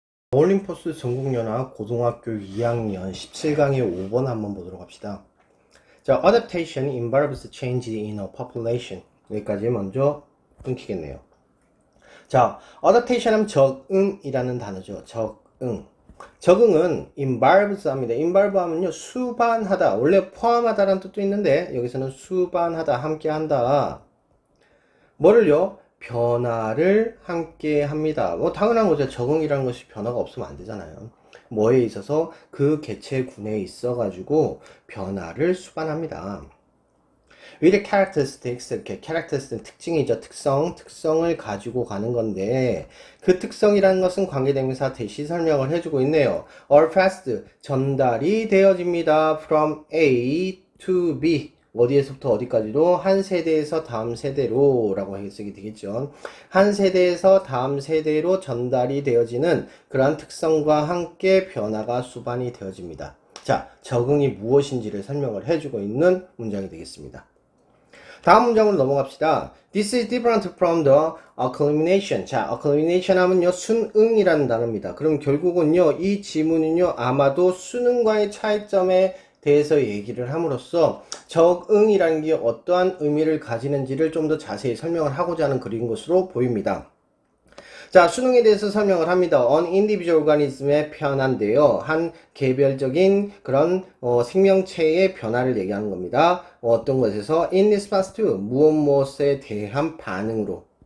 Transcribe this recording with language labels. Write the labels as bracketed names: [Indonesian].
[Korean] 올림포스 전국연합 고등학교 2학년 17강의 5번 한번 보도록 합시다. [English] 자, adaptation involves change in a population. [Korean] 여기까지 먼저 끊기겠네요. 자, adaptation 하면 적응이라는 단어죠. 적응. 적응은 involves 합니다. involve 하면요, 수반하다. 원래 포함하다라는 뜻도 있는데, 여기서는 수반하다, 함께한다. 뭐를요? 변화를 함께 합니다. 뭐 당연한 거죠. 적응이라는 것이 변화가 없으면 안 되잖아요. 뭐에 있어서 그 개체군에 있어 가지고 변화를 수반합니다. [English] with characteristics, [Korean] 이렇게 characteristic 특징이죠. 특성을 가지고 가는 건데 그 특성이라는 것은 관계대명사 대시 설명을 해주고 있네요. are passed, 전달이 되어집니다. [English] from A to B. [Korean] 어디에서부터 어디까지로? 한 세대에서 다음 세대로 라고 해석이 되겠죠. 한 세대에서 다음 세대로 전달이 되어지는 그러한 특성과 함께 변화가 수반이 되어집니다. 자, 적응이 무엇인지를 설명을 해주고 있는 문장이 되겠습니다. 다음 문장으로 넘어갑시다. [English] This is different from the acclimation. [Korean] 자, acclimation 하면요, 순응이라는 단어입니다. 그럼 결국은요, 이 지문은요, 아마도 수능과의 차이점에 대해서 얘기를 함으로써 적응이라는 게 어떠한 의미를 가지는지를 좀 더 자세히 설명을 하고자 하는 글인 것으로 보입니다. 자, 수능에 대해서 설명을 합니다. On individual organism의 변화인데요. 한 개별적인 그런 생명체의 변화를 얘기하는 겁니다. 어떤 것에서 [English] in response to [Korean] 무엇에 대한 반응으로.